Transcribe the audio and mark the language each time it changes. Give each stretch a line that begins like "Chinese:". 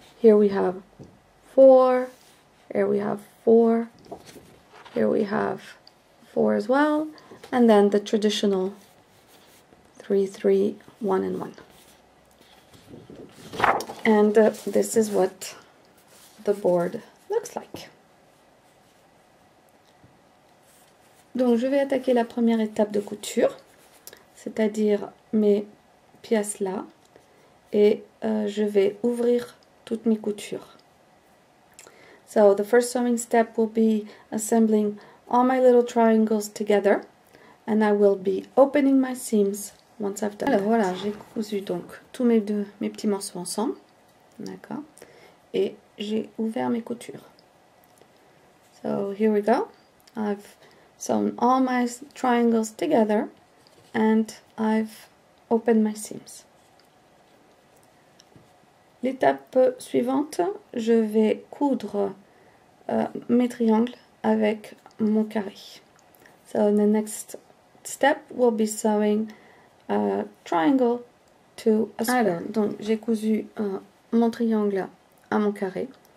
English: Here we have 4, here we have 4, here we have 4 as well, and then the traditional 3, 3, 1, and 1. And this is what the board looks like.
French: Donc je vais attaquer la première étape de couture, c'est-à-dire mes pièces là, et je vais ouvrir toutes mes coutures.
English: So the first sewing step will be assembling all my little triangles together, and I will be opening my seams once I've done that.
French: Alors voilà, j'ai cousu donc tous mes petits morceaux ensemble, d'accord, et j'ai ouvert mes coutures.
English: So here we go. I've sewn all my triangles together and I've opened my seams.
French: L'étape suivante, je vais coudre mes triangles avec mon carré.
English: So the next step will be sewing a triangle to a square.
French: Alors, donc j'ai cousu mon triangle à mon carré.